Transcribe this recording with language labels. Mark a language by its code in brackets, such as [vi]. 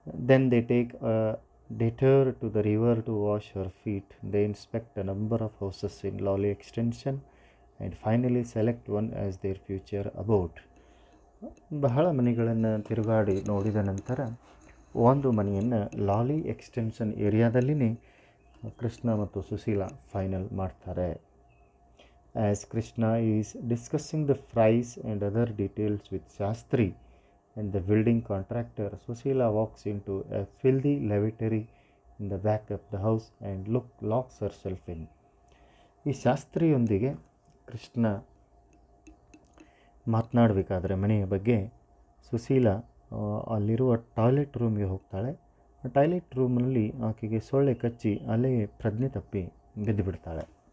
[en] Then they take detour to the river to wash her feet. They inspect a number of houses in Lawley Extension and finally select one as their future abode. [kn] ಬಹಳ ಮನೆಗಳನ್ನು ತಿರುಗಾಡಿ ನೋಡಿದ ನಂತರ ಒಂದು ಮನೆಯನ್ನು ಲಾಲಿ extension ಏರಿಯಾದಲ್ಲಿನೇ Krishna ಮತ್ತು Sushila final ಮಾಡ್ತಾರೆ. [en] As Krishna is discussing the price and other details with Shastri and the building contractor, Sushila walks into a filthy lavatory in the back of the house and locks herself in. [kn] ಈ ಶಾಸ್ತ್ರಿಯೊಂದಿಗೆ ಕೃಷ್ಣ ಮಾತನಾಡಬೇಕಾದ್ರೆ ಮನೆಯ ಬಗ್ಗೆ ಸುಶೀಲಾ ಅಲ್ಲಿರುವ toilet ರೂಮ್ಗೆ ಹೋಗ್ತಾಳೆ. ಆ toilet ರೂಮ್ನಲ್ಲಿ ಆಕೆಗೆ ಸೊಳ್ಳೆ ಕಚ್ಚಿ ಅಲ್ಲೇ ಪ್ರಜ್ಞೆ ತಪ್ಪಿ ಬಿದ್ದು ಬಿಡ್ತಾಳೆ.